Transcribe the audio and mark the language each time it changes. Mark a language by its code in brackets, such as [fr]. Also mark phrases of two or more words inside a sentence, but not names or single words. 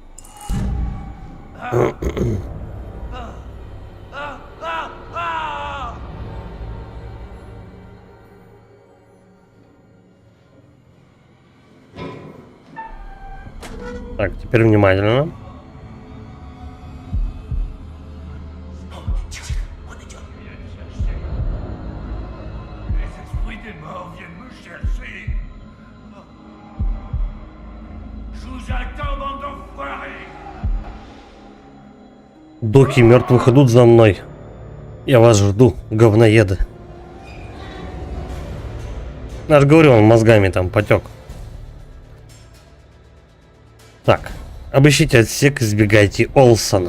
[ru] Так, теперь внимательно. [fr] Les esprits des morts viennent me chercher! Je vous attends, bande d'enfoirés! [ru] Духи мертвых идут за мной. Я вас жду, говноеды. Я же говорю, он мозгами там потек. Так, обыщите отсек, избегайте Олсона.